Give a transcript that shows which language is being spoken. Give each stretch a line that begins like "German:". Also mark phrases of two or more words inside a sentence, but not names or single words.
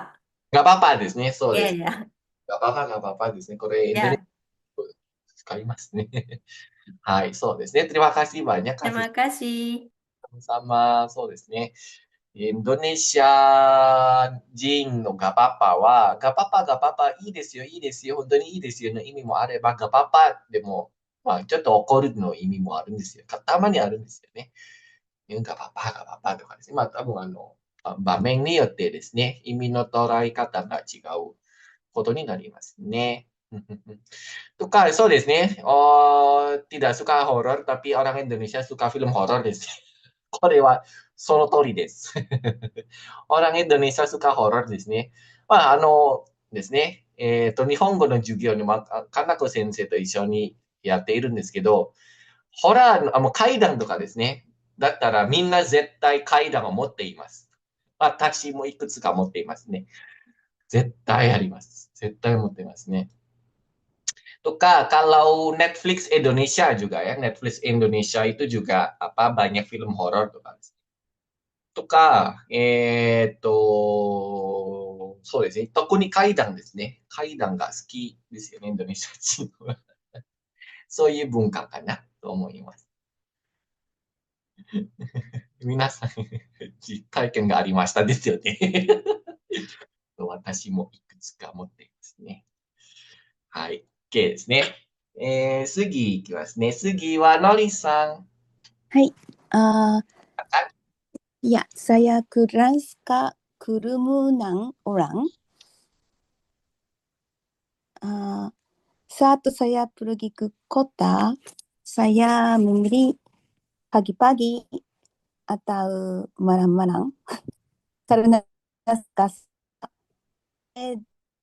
Indonesian: Nggak apa-apa
Japanese: ですね。そうで
Indonesian: Ya,
Japanese: す。
Indonesian: ya, nggak apa-apa
Japanese: ですね。これ、Indonesia
Indonesian: ya.
Japanese: 使いますね。はい、そうですね。
Indonesian: Terima kasih banyak, Terima Kazu. kasih. Sama,
Japanese: そうですね。インドネシア人のガパパは、ガパパ、いいですよ、いいですよ、本当にいいですよの意味もあれば、ガパパでも、ちょっと怒るの意味もあるんですよ。たまにあるんですよね。ガパパとかですね。多分場面によってですね、意味の捉え方が違うことになりますね。そうですね。
Indonesian: tidak suka horor, tapi orang Indonesia suka film horor です。
Japanese: これはその通りです。
Indonesian: orang Indonesia suka horor
Japanese: ですね。ですね。日本語の授業にも、かなこ先生と一緒にやっているんですけど、ホラーの、もう階段とかですね。だったらみんな絶対階段を持っています。私もいくつか持っていますね。絶対あります。絶対持っていますね。
Indonesian: Kalau Netflix Indonesia juga ya, Netflix Indonesia itu juga banyak film horor tuh kan.
Japanese: そうですね。特に怪談ですね。怪談が好きですよね、インドネシア人は。そういう文化かなと思います。皆さん、実体験がありましたですよね。私もいくつか持っていますね。はい。OK ですね。次いきますね。次はのりさん。
Indonesian: はい。Ya, saya kurang suka kerumunan orang. Saat saya pergi ke kota, saya memilih pagi-pagi atau malam-malam karena suka kerumunan.